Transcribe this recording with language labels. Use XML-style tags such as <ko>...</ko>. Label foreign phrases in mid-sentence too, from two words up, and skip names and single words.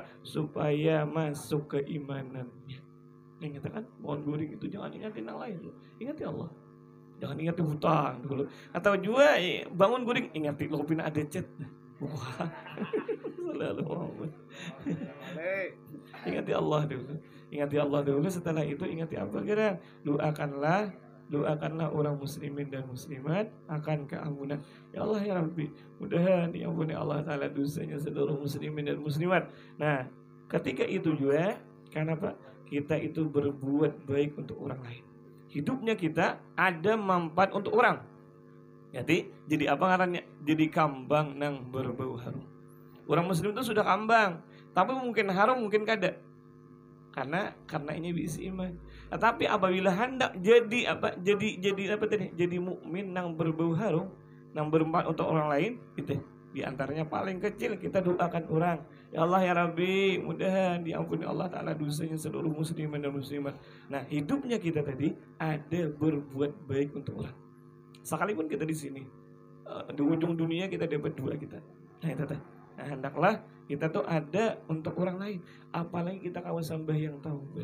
<bjn>Supaya masuk keimanannya. Ingat kan, bangun guring itu jangan ingati yang lain dulu, ingati Allah. Jangan ingati hutang dulu. Atau juga bangun guring ingati lo pina ada chat. Wah. Selalu ingati Allah dulu. Ingati Allah dulu, setelah itu ingati apa kira? Doakanlah doakanlah orang muslimin dan muslimat akan keampunan.</bjn> <ar>يا الله يا ربي,</ar> <bjn>mudahan diampuni Allah Ta'ala dosanya seluruh muslimin dan muslimat. Nah, ketika itu juga, kenapa? Kita itu berbuat baik untuk orang lain. Hidupnya kita ada manfaat untuk orang. Jadi apa ngarannya? Jadi kambang nang berbau harum. Orang muslim itu sudah kambang, tapi mungkin harum, mungkin kada. Karena ini bisa iman. Tapi apabila hendak jadi mukmin nang berbau harum, nang bermanfaat untuk orang lain, itu di antaranya paling kecil kita doakan orang.</bjn> <ar>يا الله يا ربي,</ar> <bjn>mudahan diampuni Allah Ta'ala dosanya seluruh muslimin dan muslimat. Nah, hidupnya kita tadi ada berbuat baik untuk orang. Sekalipun kita di sini, di ujung dunia kita dapat dua kita. Nah, itu teh. Nah, hendaklah kita tuh ada untuk orang lain. Apalagi kita kawas sembahyang taubat.</bjn>